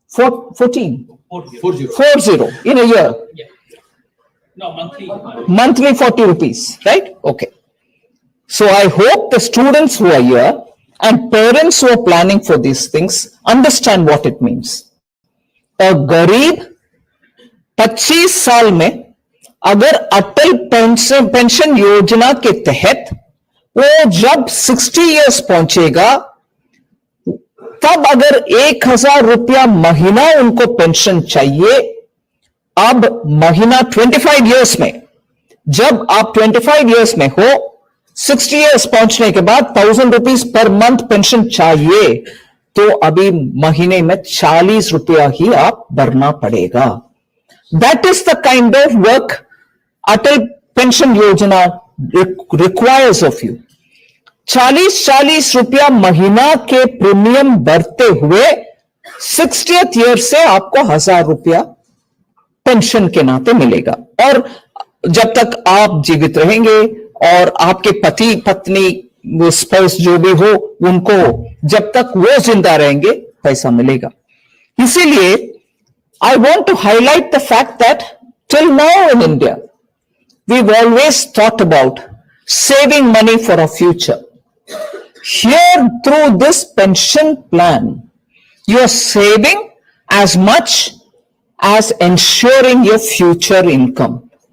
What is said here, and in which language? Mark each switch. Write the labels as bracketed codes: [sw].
[en] 14. 40. 40 in a year. Yeah. No, monthly. Monthly 40 rupees, right? Okay. So I hope the students who are here and parents who are planning for these things understand what it means. [hi] A गरीब 25 साल में अगर अटल pension योजना के तहत वो जब 60 years पहुंचेगा, तब अगर 1,000 रुपया महीना उनको पेंशन चाहिए, अब महीना 25 इयर्स में, जब आप 25 इयर्स में हो, 60 इयर्स पहुंचने के बाद 1,000 रुपीज पर मंथ पेंशन चाहिए, तो अभी महीने में 40 रुपया ही आप भरना पड़ेगा. [en] That is the kind of work Atal Pension Yojana requires of you. [hi] 40 रुपया महीना के प्रीमियम भरते हुए 60th ईयर से आपको 1,000 रुपया पेंशन के नाते मिलेगा. और जब तक आप जीवित रहेंगे और आपके पति पत्नी स्पाउस जो भी हो, उनको जब तक वो जिंदा रहेंगे पैसा मिलेगा. इसीलिए [en] I want to highlight the fact that till now in India, we've always thought about saving money for our future. Here, through this pension plan, you are saving as much as ensuring your future income.